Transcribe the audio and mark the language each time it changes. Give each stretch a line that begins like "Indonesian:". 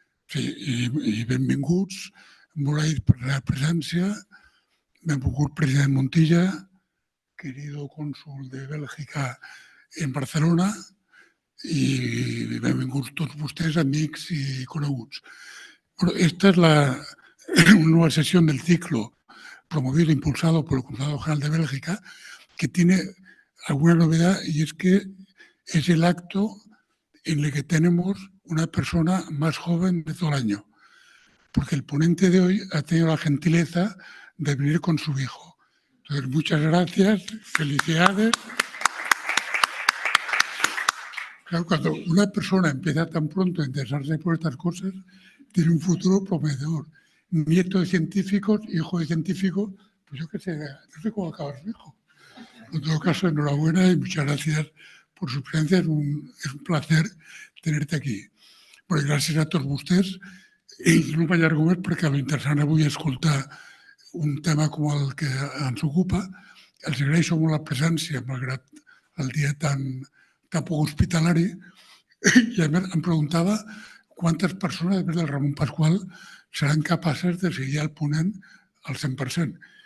Catalan: Sí, i benvinguts, molt agraït per la presència, benvolgut president Montilla, querido cònsol de Bèlgica en Barcelona, y benvinguts tots vostès, amics y coneguts.
Spanish: Bueno, esta es la nueva sesión del ciclo promovido e impulsado por el Consulado General de Bélgica, que tiene alguna novedad, y es que es el acto en el que tenemos una persona más joven de todo el año, porque el ponente de hoy ha tenido la gentileza de venir con su hijo. Entonces, muchas gracias, felicidades. Claro, cuando una persona empieza tan pronto a interesarse por estas cosas, tiene un futuro prometedor. Nieto de científicos, hijo de científicos, pues yo qué sé, no sé cómo acaba su hijo. En todo caso, enhorabuena y muchas gracias por su presencia. Es un placer tenerte aquí.
Catalan: Bueno, gràcies a tots vostès. I no m'allargo més perquè lo interessant avui és escoltar un tema com el que ens ocupa. Els agraeixo molt la presència, malgrat el dia tan poc hospitalari, i a més em preguntava quantes persones, a més del Ramon Pasqual, seran capaces de seguir el ponent al 100%.